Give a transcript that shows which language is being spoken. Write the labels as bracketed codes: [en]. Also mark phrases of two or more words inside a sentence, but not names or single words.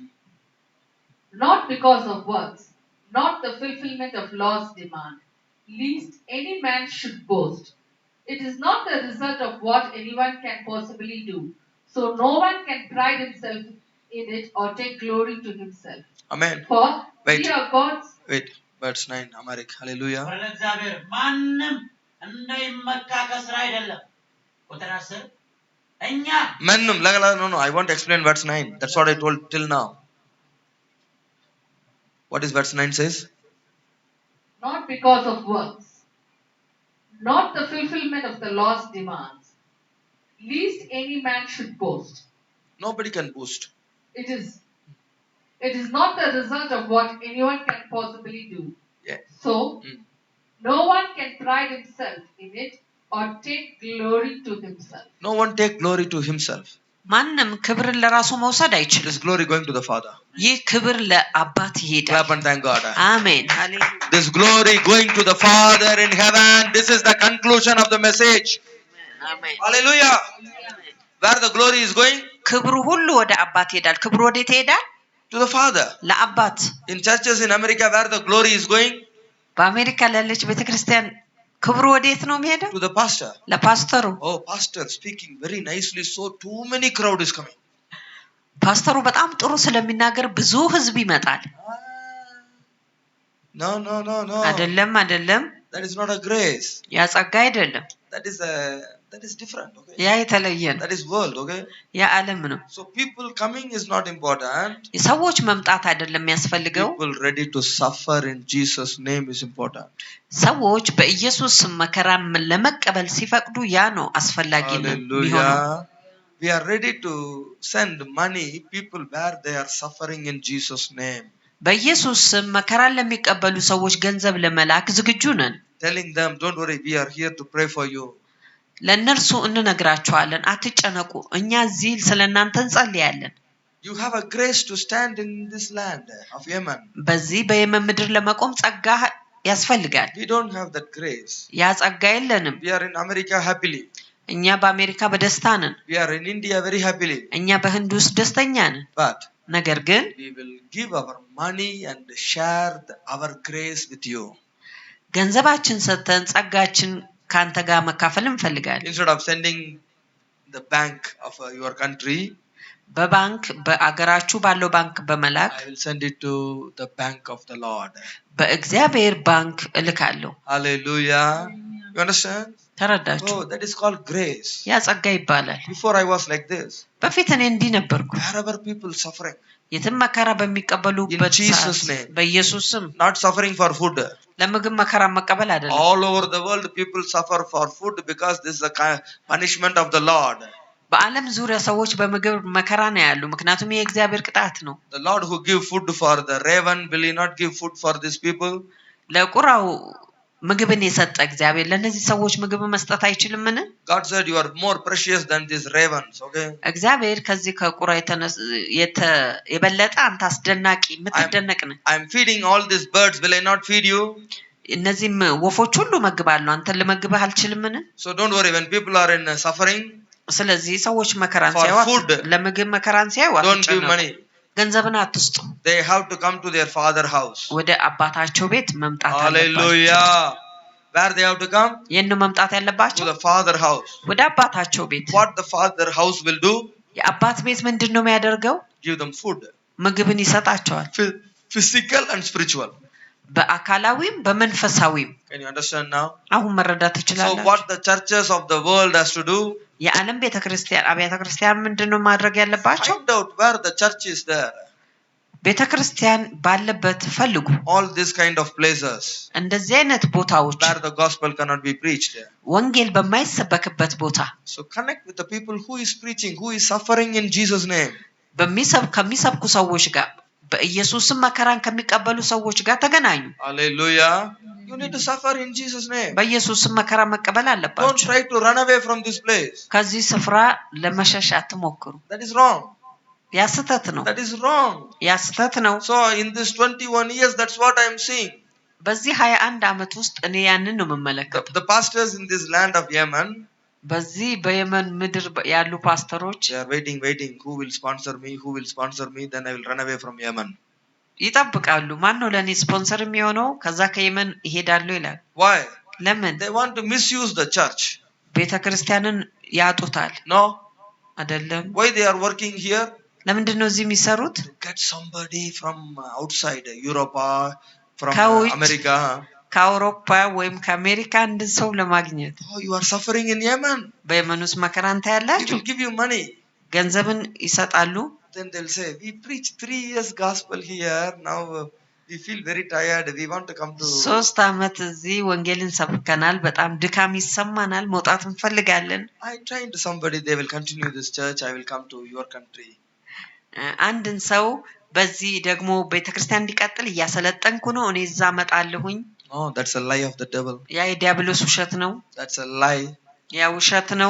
[en] not because of works, not the fulfillment of law's demand, lest any man should boast. It is not the result of what anyone can possibly do, so no one can pride himself in it or take glory to himself. Amen. For Wait. we are God's. Wait, verse 9, Amarik. Hallelujah. [am] ለእግዚአብሔር ማንም እንዳይመካ ከስራ አይደለም። ቁጥር 10 እኛ [en] Mannum, no, I want to explain verse 9. That's what I told till now. What is verse 9 says? Not because of works, not the fulfillment of the law's demands, lest any man should boast. Nobody can boast. It is not the result of what anyone can possibly do. Yeah. So, no one can pride himself in it or take glory to himself. No one take glory to himself. [am] ማንም ክብርን ለራሱ መውሰድ [en] It [am] አይችልም። [en] is glory going to the Father. [am] ይህ ክብር ለአባት ይሄዳል። [en] Clap and thank God. [am] አሜን ሃሌሉያ። [en] This glory going to the Father in heaven. This is the conclusion of the message. [am] አሜን [en] Hallelujah. Where the glory is going? [am] ክብሩ ሁሉ ወደ አባት ይሄዳል። ክብሩ ወዴት ይሄዳል? [en] To the Father. [am] ለአባት። [en] In churches in America, where the glory is going? [am] በአሜሪካ ላለች ቤተክርስቲያን ክብሩ ወዴት ነው የሚሄደው? [en] To the pastor. [am] ለፓስተሩ። [en] Oh, pastor speaking very nicely, so too many crowd is coming. [am] ፓስተሩ በጣም ጥሩ ስለሚናገር ብዙ ህዝብ ይመጣል። [en] No. [am] አይደለም [en] That is not a grace. [am] ያ ጸጋ አይደለም። [en] That is different, okay? [am] ያ የተለየ ነው። [en] That is world, okay? [am] ያ ዓለም ነው። [en] So people coming is not important. [am] ሰዎች መምጣት አይደለም የሚያስፈልገው። [en] People ready to suffer in Jesus' name is important. [am] ሰዎች በኢየሱስ ስም መከራን ለመቀበል ሲፈቅዱ ያ ነው አስፈላጊ ነው የሚሆነው። [en] Hallelujah. We are ready to send money people where they are suffering in Jesus' name. [am] በኢየሱስ ስም መከራን ለሚቀበሉ ሰዎች ገንዘብ ለመላክ ዝግጁ ነን። [en] Telling them, don't worry, we are here to pray for you. [am] ለነርሱ እንነግራቸዋለን፣ አትጨነቁ፣ እኛ እዚህ ስለናንተ እንጸልያለን። [en] You have a grace to stand in this land of Yemen. [am] በዚህ በየመን ምድር ለመቆም ጸጋ ያስፈልጋል። [en] We don't have that grace. [am] ያ ጸጋ የለንም። [en] We are in America happily. [am] እኛ በአሜሪካ በደስታ ነን። [en] We are in India very happily. [am] እኛ በህንድ ውስጥ ደስተኛ ነን። [en] But [am] ነገር ግን [en] we will give our money and share our grace with you. [am] ገንዘባችን ሰጥተን ጸጋችን ካንተ ጋር መካፈል እንፈልጋለን። [en] Instead of sending the bank of your country, [am] በባንክ በአገራችሁ ባለው ባንክ በመላክ [en] I will send it to the bank of the Lord. [am] በእግዚአብሔር ባንክ እልካለሁ። [en] Hallelujah. You understand? [am] ተረዳችሁ? [en] Oh, that is called grace. [am] ያ ጸጋ ይባላል። [en] Before I was like this. [am] በፊት እኔ እንዲህ ነበርኩ። [en] Wherever people suffering. [am] የትም መከራ በሚቀበሉበት [en] In Jesus' [am] ሰዓት [en] name. [am] በኢየሱስ ስም [en] Not suffering for food. [am] ለምግብ መከራ መቀበል አይደለም። [en] All over the world people suffer for food because this is the punishment of the Lord. [am] በዓለም ዙሪያ ሰዎች በምግብ መከራ ነው ያሉ፣ ምክንያቱም የእግዚአብሔር ቅጣት ነው። [en] The Lord who give food for the raven, will he not give food for these people? [am] ለቁራው ምግብን የሰጠ እግዚአብሔር ለነዚህ ሰዎች ምግብ መስጠት አይችልምን? [en] God said you are more precious than these ravens, okay? [am] እግዚአብሔር ከዚህ ከቁራ የበለጠ አንተ አስደናቂ የምትደነቅ ነህ። [en] I'm feeding all these birds, will I not feed you? [am] እነዚህም ወፎች ሁሉ መግባለሁ፣ አንተን ልመግብህ አልችልምን? [en] So don't worry, when people are in suffering, [am] ስለዚህ ሰዎች መከራን [en] For [am] ሲያዩ [en] food. [am] ለምግብ መከራን ሲያዩ [en] don't give [am] አትጨነቁ። [en] money. [am] ገንዘብን አትስጡ። [en] They have to come to their father house. [am] ወደ አባታቸው ቤት መምጣት አለባቸው። [en] Hallelujah. Where they have to come? [am] የት ነው መምጣት [en] To [am] ያለባቸው? [en] the father house. [am] ወደ አባታቸው ቤት። [en] What the father house will do? [am] የአባት ቤት ምንድነው የሚያደርገው? [en] Give them food. [am] ምግብን ይሰጣቸዋል። [en] Physical and spiritual. [am] በአካላዊም በመንፈሳዊም። [en] Can you understand now? [am] አሁን መረዳት [en] So [am] ትችላላችሁ? [en] what the churches of the world has to do? [am] የዓለም ቤተክርስቲያን አብያተ ክርስቲያን ምንድነው ማድረግ ያለባቸው? [en] Find out where the church is there. [am] ቤተክርስቲያን ባለበት ፈልጉ። [en] All these kind of places [am] እንደዚህ አይነት ቦታዎች [en] where the gospel cannot be preached. [am] ወንጌል በማይሰበክበት ቦታ [en] So connect with the people who is preaching, who is suffering in Jesus' name. [am] ከሚሰብኩ ሰዎች ጋር በኢየሱስም መከራን ከሚቀበሉ ሰዎች ጋር ተገናኙ። [en] Hallelujah. You need to suffer in Jesus' name. [am] በኢየሱስም መከራ መቀበል [en] Don't [am] አለባችሁ። [en] try to run away from this place. [am] ከዚህ ስፍራ ለመሸሽ አትሞክሩ። [en] That is wrong. [am] ያ ስህተት ነው። [en] That is wrong. [am] ያ ስህተት ነው። [en] So in this 21 years, that's what I am seeing. [am] በዚህ 21 ዓመት ውስጥ እኔ ያንን ነው የምመለከተው። [en] The pastors in this land of Yemen, [am] በዚህ በየመን ምድር ያሉ ፓስተሮች [en] they are waiting. Who will sponsor me? Who will sponsor me? Then I will run away from Yemen. [am] ይጠብቃሉ። ማን ነው ለኔ ስፖንሰር የሚሆነው? ከዛ ከየመን ይሄዳሉ ይላል። [en] Why? [am] ለምን? [en] They want to misuse the church. [am] ቤተክርስቲያንን ያጡታል [en] No? [am] አይደለም? [en] Why they are working here? [am] ለምንድን ነው እዚህ የሚሰሩት? [en] To get somebody from outside Europe, from [am] ከውጭ [en] America. [am] ከአውሮፓ ወይም ከአሜሪካ አንድ ሰው ለማግኘት። [en] Oh, you are suffering in Yemen. [am] በየመን ውስጥ መከራን [en] He [am] ታያላችሁ። [en] will give you money. [am] ገንዘብን ይሰጣሉ። [en] Then they'll say, we preached 3 years gospel here. Now we feel very tired. We want to come to. [am] 3 ዓመት እዚህ ወንጌልን ሰብከናል። በጣም ድካም ይሰማናል። መውጣት እንፈልጋለን። [en] I trained somebody. They will continue this church. I will come to your country. [am] አንድን ሰው በዚህ ደግሞ ቤተክርስቲያን እንዲቀጥል እያሰለጠንኩ ነው፣ እኔ እዛ እመጣለሁኝ። [en] Oh, that's a lie of the devil. [am] ያ የዲያብሎስ ውሸት ነው። [en] That's a lie. [am] ያ ውሸት ነው።